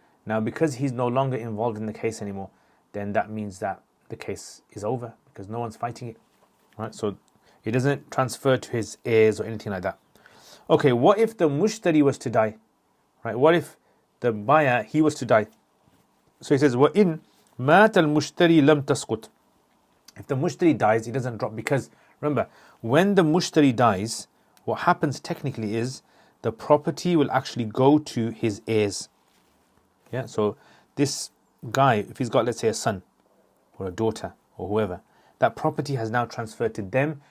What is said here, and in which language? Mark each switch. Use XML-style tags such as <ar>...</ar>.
<en>Now, because he's no longer involved in the case anymore, then that means that the case is over, because no one's fighting it. Right? So it doesn't transfer to his heirs or anything like that. Okay, what if the mushtari was to die? Right? What if the buyer, he was to die? So he says,</en> <ar>وَإِنْ مَاتَ الْمُشْتَرِي لَمْ تَسْقُطْ.</ar> <en>If the mushtari dies, it doesn't drop, because remember, when the mushtari dies, what happens technically is the property will actually go to his heirs. Yeah, so this guy, if he's got, let's say, a son or a daughter or whoever, that property has now transferred to them.</en>